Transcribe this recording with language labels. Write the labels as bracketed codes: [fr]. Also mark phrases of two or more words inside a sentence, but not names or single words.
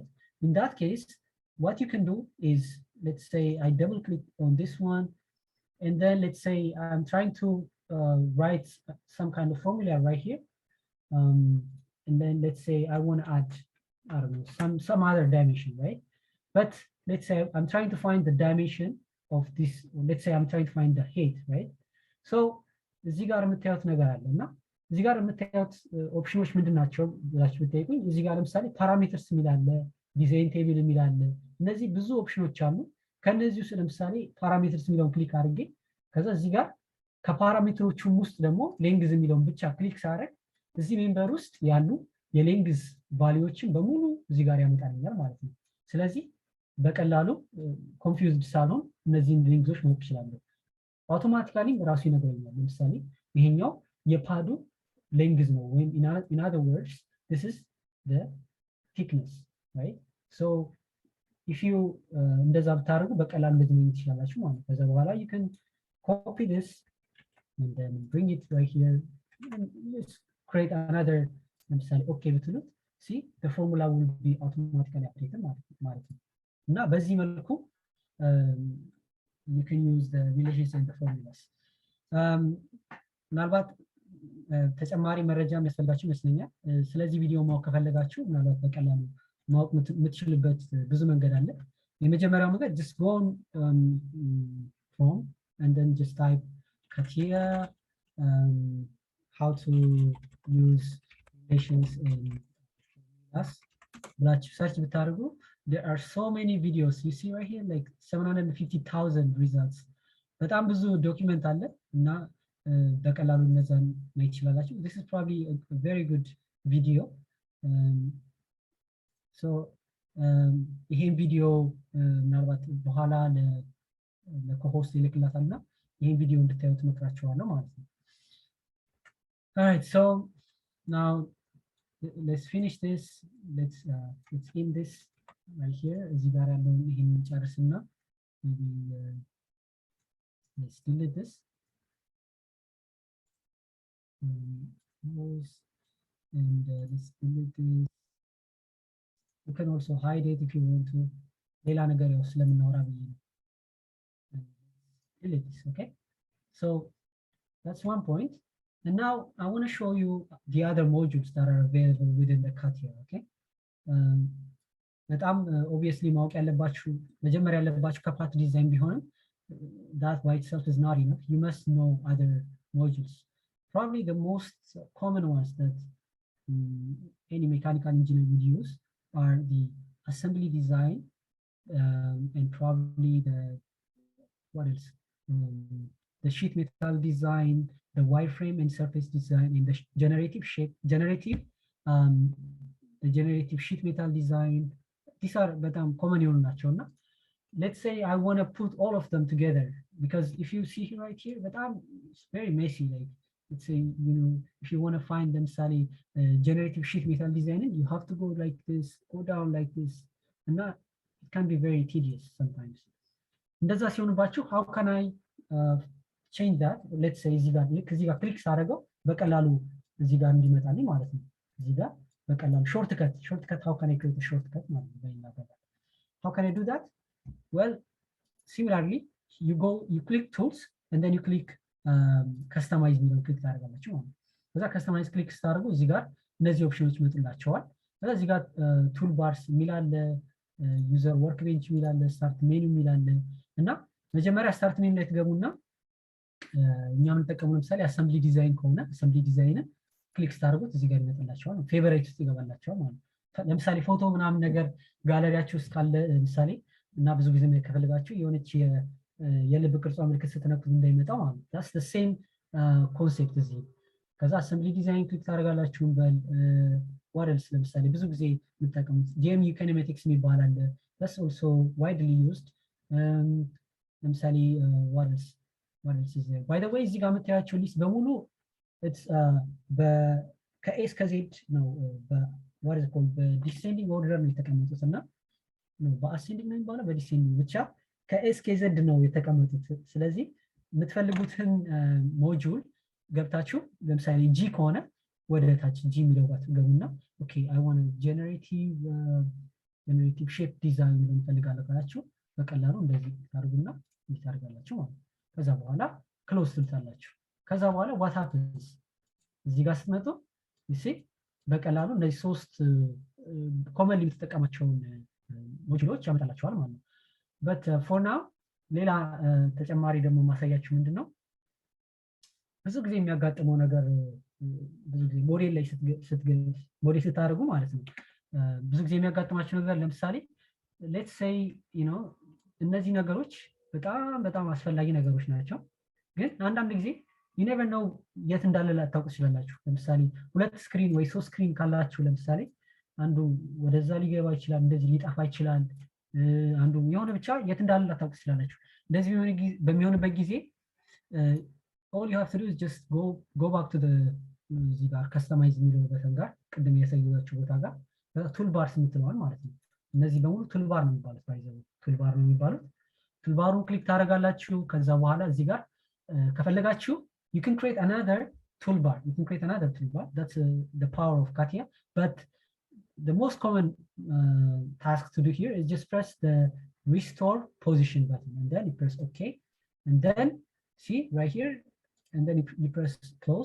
[en] In that case, what you can do is, let's say I double click on this one, and then let's say I'm trying to write some kind of formula right here. and then let's say I want to add, I don't know, some other dimension, right? But let's say I'm trying to find the dimension of this, let's say I'm trying to find the height, right? [am] So እዚህ ጋር የምታዩት ነገር አለና እዚህ ጋር የምታዩት ኦፕሽኖች ምንድናቸው ብላችሁ ብትጠይቁኝ እዚህ ጋር ለምሳሌ ፓራሜትርስ የሚል አለ፣ ዲዛይን ቴብል የሚል አለ። እነዚህ ብዙ ኦፕሽኖች አሉ። ከነዚህ ውስጥ ለምሳሌ ፓራሜትርስ የሚለውን ክሊክ አድርጌ ከዛ እዚህ ጋር ከፓራሜትሮቹም ውስጥ ደግሞ ሌንግዝ የሚለውን ብቻ ክሊክ ሳደርግ እዚህ ሜምበር ውስጥ ያሉ የሌንግዝ ቫልዩዎችን በሙሉ እዚህ ጋር ያመጣልኛል ማለት ነው። ስለዚህ በቀላሉ ኮንፊውዝድ ሳልሆን እነዚህን ሌንግዞች ማወቅ እችላለሁ። አውቶማቲካሊ ራሱ ይነግረኛል። ለምሳሌ ይሄኛው የፓዱ ሌንግዝ ነው ወይም [en] in other words this is the thickness, right? So if you [am] እንደዛ ብታደርጉ በቀላሉ እንደዚህ ማግኘት ትችላላችሁ ማለት ነው። ከዛ በኋላ [en] you can copy this and then bring it right here and let's create another, [am] ለምሳሌ ኦኬ ብትሉት [en] see the formula will be automatically updated [am] ማለት ነው። እና በዚህ መልኩ [en] you can use the relations and the formulas. [am] ምናልባት ተጨማሪ መረጃ የሚያስፈልጋችሁ ይመስለኛል። ስለዚህ ቪዲዮ ማወቅ ከፈለጋችሁ ምናልባት በቀላሉ ማወቅ የምትችሉበት ብዙ መንገድ አለ። የመጀመሪያው መንገድ [en] just go on from and then just type CATIA how to use relations and formulas [am] ብላችሁ ሰርች ብታደርጉ [en] there are so many videos you see right here like 750,000 results [am] በጣም ብዙ ዶክመንት አለ እና በቀላሉ እነዛን ማየት ይችላላችሁ። [en] this is probably a very good video. [am] So ይሄን ቪዲዮ ምናልባት በኋላ ለኮሆስት ይልክላታልና ይሄን ቪዲዮ እንድታዩት እመክራችኋለሁ ማለት ነው። [en] Alright, so now let's finish this. Let's end this right here. [am] እዚህ ጋር ያለውን ይሄን እንጨርስና [en] let's delete this. And let's delete this. You can also hide it if you want to. [am] ሌላ ነገር ያው ስለምናወራ ብዬ ነው። [en] Delete this, okay? So that's one point. And now I want to show you the other modules that are available within the CATIA, okay? [am] በጣም obviously ማወቅ ያለባችሁ መጀመሪያ ያለባችሁ ከፓት ዲዛይን ቢሆንም [en] that by itself is not enough. You must know other modules. Probably the most common ones that any mechanical engineer would use are the assembly design and probably the what else? The sheet metal design, the wireframe and surface design, and the generative sheet metal design. These are betam common [am] የሆኑ ናቸውና [en] let's say I want to put all of them together because if you see right here betam it's very messy. Like let's say if you want to find them sally generative sheet metal design, you have to go like this, go down like this, and that it can be very tedious sometimes. [am] እንደዛ ሲሆንባችሁ [en] how can I change that? Let's say [am] እዚህ ጋር ክሊክ ሳደርገው በቀላሉ እዚህ ጋር እንዲመጣልኝ ማለት ነው። እዚህ ጋር በቀላሉ [en] shortcut how can I create a shortcut [am] ማለት ነው። [en] How can I do that? Well, similarly you click tools and then you click customize [am] የሚለውን ክሊክ ታደርጋላችሁ ማለት ነው። ከዛ customize ክሊክ ስታደርጉ እዚህ ጋር እነዚህ ኦፕሽኖች ይመጡላችኋል። ከዛ እዚህ ጋር ቱል ባርስ የሚል አለ፣ ዩዘር ወርክ ቤንች የሚል አለ፣ ስታርት ሜኑ የሚል አለ እና መጀመሪያ ስታርት ሜኑ ላይ ትገቡና እኛ የምንጠቀመው ለምሳሌ አሰምብሊ ዲዛይን ከሆነ አሰምብሊ ዲዛይንን ክሊክ ስታደርጉት እዚህ ጋር ይመጣላችኋል። ፌቨራይት ውስጥ ይገባላችኋል ማለት ነው። ለምሳሌ ፎቶ ምናምን ነገር ጋለሪያችሁ ውስጥ ካለ ለምሳሌ እና ብዙ ጊዜ ከፈለጋችሁ የሆነች የልብ ቅርጿ ምልክት ስትነኩት እንዳይመጣው ማለት ነው። [en] that's the same concept [am] እዚህ። ከዛ አሰምብሊ ዲዛይን ክሊክ ታደርጋላችሁ። በል [en] what else [am] ለምሳሌ ብዙ ጊዜ የምትጠቀሙት GMU kinematics የሚባል አለ። [en] that's also widely used. ለምሳሌ what else is there? By the way [am] እዚህ ጋር የምታያቸው ሊስት በሙሉ it's ከኤ እስከ ዜድ ነው [en] what is called [am] በዲሴንዲንግ ኦርደር ነው የተቀመጡት እና በአሴንዲንግ ነው የሚባለው በዲሴንዲንግ ብቻ ከኤ እስከ ዜድ ነው የተቀመጡት። ስለዚህ የምትፈልጉትን ሞጁል ገብታችሁ ለምሳሌ ጂ ከሆነ ወደ ታች ጂ የሚለው ጋር ትገቡና [en] OK I want generative shape [am] ዲዛይን ነው ፈልጋለሁ ካላችሁ በቀላሉ እንደዚህ ታርጉና እንዲታርጋላችሁ ማለት ነው። ከዛ በኋላ ክሎዝ ትልታላችሁ። ከዛ በኋላ [en] what happens [am] እዚህ ጋር ስትመጡ [en] you see [am] በቀላሉ እነዚህ ሶስት ኮመንሊ የምትጠቀማቸውን ሞጁሎች ያመጣላችኋል ማለት ነው። [en] but for now [am] ሌላ ተጨማሪ ደግሞ ማሳያችሁ ምንድን ነው፣ ብዙ ጊዜ የሚያጋጥመው ነገር ብዙ ጊዜ ሞዴል ላይ ሞዴል ስታደርጉ ማለት ነው፣ ብዙ ጊዜ የሚያጋጥማቸው ነገር ለምሳሌ [en] let's say [am] እነዚህ ነገሮች በጣም አስፈላጊ ነገሮች ናቸው። ግን አንዳንድ ጊዜ [en] you never know [am] የት እንዳለ ላታውቁ ትችላላችሁ። ለምሳሌ 2 ስክሪን ወይ 3 ስክሪን ካላችሁ ለምሳሌ አንዱ ወደዛ ሊገባ ይችላል፣ እንደዚህ ሊጠፋ ይችላል፣ አንዱ የሆነ ብቻ የት እንዳለ ላታውቁ ትችላላችሁ። እንደዚህ በሚሆንበት ጊዜ [en] all you have to do is just go back to the [am] እዚህ ጋር ከስተማይዝ የሚለው በተን ጋር ቅድም ያሳየኋችሁ ቦታ ጋር ቱልባርስ የምትለዋል ማለት ነው። እነዚህ በሙሉ ቱልባር ነው የሚባሉት፣ ባይዘው ቱልባር ነው የሚባሉት። ቱልባሩን ክሊክ ታደርጋላችሁ። ከዛ በኋላ እዚህ ጋር ከፈለጋችሁ [en] you can create another toolbar. That's the power of CATIA. But the most common task to do here is just press the restore position button, and then you press OK, and then see right here, and then you press close.